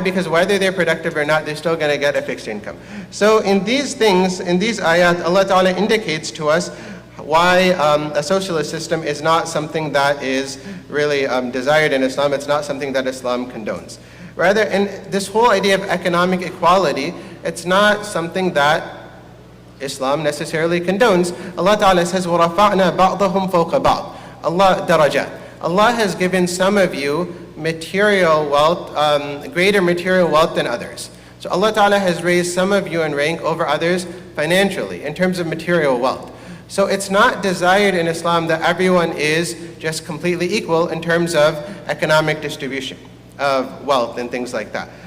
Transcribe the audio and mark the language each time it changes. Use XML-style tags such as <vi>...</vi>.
<en>Because whether they're productive or not, they're still going to get a fixed income. So in these things, in these ayat, Allah Ta'ala indicates to us why a socialist system is not something that is really desired in Islam. It's not something that Islam condones. Rather, in this whole idea of economic equality, it's not something that Islam necessarily condones. Allah Ta'ala says,</en> <ar>وَرَفَعْنَا بَعْضَهُمْ فَوْقَ بَعْضٍ. Allah darajat.</ar> <en>Allah has given some of you material wealth, greater material wealth than others. So Allah Ta'ala has raised some of you in rank over others financially, in terms of material wealth. So it's not desired in Islam that everyone is just completely equal in terms of economic distribution of wealth and things like that.</en>